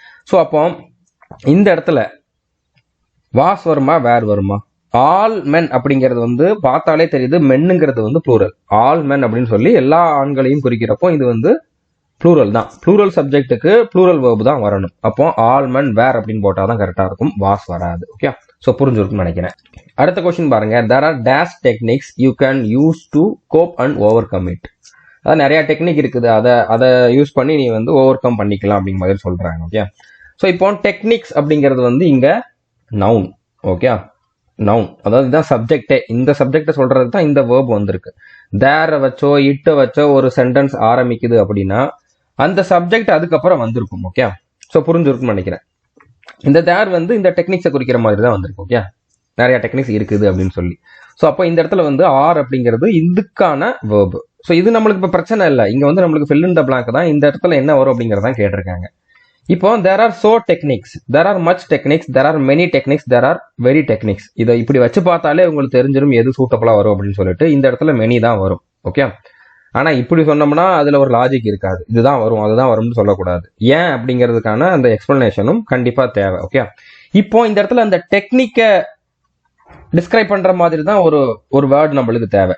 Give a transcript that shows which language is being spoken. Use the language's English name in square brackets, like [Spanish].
[Tamil] So அப்போ இந்த இடத்துல வாஸ் வருமா வேர் வருமா? ஆல் மென் அப்படிங்கிறது பார்த்தாலே தெரியுது. மென்னுங்கிறது ப்ளூரல். ஆல் மென் அப்படின்னு சொல்லி எல்லா ஆண்களையும் குறிக்கிறப்போ இது ப்ளூரல் தான். ப்ளூரல் சப்ஜெக்ட்டுக்கு ப்ளூரல் வேர்பு தான் வரணும். அப்போ ஆல் மென் வேர் அப்படின்னு போட்டாதான் கரெக்டா இருக்கும். வாஸ் வராது. ஓகே. ஸோ புரிஞ்சிருக்குன்னு நினைக்கிறேன். அடுத்த கொஸ்டின் பாருங்க. [English] there are dash techniques you can use to cope and overcome it. [Tamil] அதாவது நிறைய டெக்னிக் இருக்குது. அதை யூஸ் பண்ணி நீ ஓவர் கம் பண்ணிக்கலாம் அப்படிங்கிற மாதிரி சொல்றாங்க. ஓகே. ஸோ இப்போ டெக்னிக்ஸ் அப்படிங்கிறது இங்க நவுன். ஓகே. நவுன் அதாவது இதுதான் சப்ஜெக்டே. இந்த சப்ஜெக்டை சொல்றது தான் இந்த வேர்ப் வந்திருக்கு. தேரை வச்சோ இட்ட வச்சோ ஒரு சென்டென்ஸ் ஆரம்பிக்குது அப்படின்னா அந்த சப்ஜெக்ட் அதுக்கப்புறம் வந்திருக்கும். ஓகே. ஸோ புரிஞ்சிருக்குன்னு நினைக்கிறேன். இந்த தேர் இந்த டெக்னிக்ஸை குறிக்கிற மாதிரி தான் வந்திருக்கு. ஓகே. நிறைய டெக்னிக்ஸ் இருக்குது அப்படின்னு சொல்லி. ஸோ அப்போ இந்த இடத்துல ஆர் அப்படிங்கிறது இதுக்கான வேர்பு. ஸோ இது நம்மளுக்கு இப்போ பிரச்சனை இல்லை. இங்க நம்மளுக்கு fill in the blank தான். இந்த இடத்துல என்ன வரும் அப்படிங்கிறதான் கேட்டிருக்காங்க. [English] இப்போ there are so techniques, there are much techniques, there are many techniques, there are very techniques. [Tamil] இதை இப்படி வச்சு பார்த்தாலே உங்களுக்கு தெரிஞ்சிடும் எது சூட்டபிளா வரும் அப்படின்னு சொல்லிட்டு. இந்த இடத்துல மெனி தான் வரும். ஓகே. ஆனா இப்படி சொன்னோம்னா அதுல ஒரு லாஜிக் இருக்காது. இதுதான் வரும் அதுதான் வரும்னு சொல்லக்கூடாது. ஏன் அப்படிங்கிறதுக்கான அந்த எக்ஸ்பிளனேஷனும் கண்டிப்பா தேவை. ஓகே. இப்போ இந்த இடத்துல அந்த டெக்னிக்கை டிஸ்கிரைப் பண்ற மாதிரி தான் ஒரு வேர்டு நம்மளுக்கு தேவை.